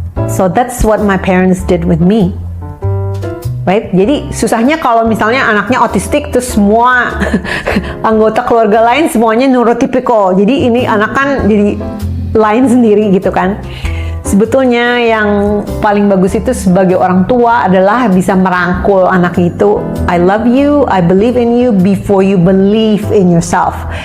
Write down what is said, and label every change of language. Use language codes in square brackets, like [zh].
[en] So that's what my parents did with me. Right? [id] Jadi susahnya kalau misalnya anaknya autistik terus semua anggota keluarga lain semuanya neurotypical. Jadi ini anak kan jadi lain sendiri gitu kan. Sebetulnya yang paling bagus itu sebagai orang tua adalah bisa merangkul anak itu. [en] I love you, I believe in you before you believe in yourself.